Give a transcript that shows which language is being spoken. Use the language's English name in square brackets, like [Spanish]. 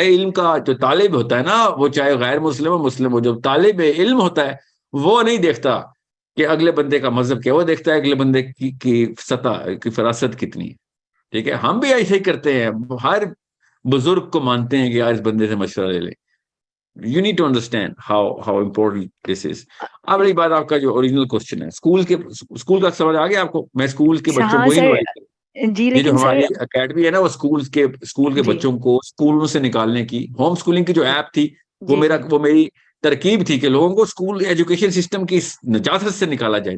[Urdu] علم کا جو طالب ہوتا ہے نا، وہ چاہے غیر مسلم ہو مسلم ہو، جو طالب علم ہوتا ہے وہ نہیں دیکھتا کہ اگلے بندے کا مذہب کیا، وہ دیکھتا ہے اگلے بندے کی سطح کی فراست کتنی ہے. ٹھیک ہے، ہم بھی ایسے ہی کرتے ہیں، ہر بزرگ کو مانتے ہیں کہ یار اس بندے سے مشورہ لے لیں. [English] You need to understand how important this is. [Urdu] اب رہی بات آپ کا جو اوریجنل کوسچن ہے، اسکول کا سمجھ آ گیا آپ کو؟ میں اسکول کے بچوں کو ہی انوائٹ کروں. جی یہ جو لیکن سر ہماری اکیڈمی ہے نا، وہ اسکول کے بچوں کو اسکولوں سے نکالنے کی، ہوم اسکولنگ کی جو ایپ تھی وہ میری ترکیب تھی کہ لوگوں کو اسکول ایجوکیشن سسٹم کی نجاست سے نکالا جائے.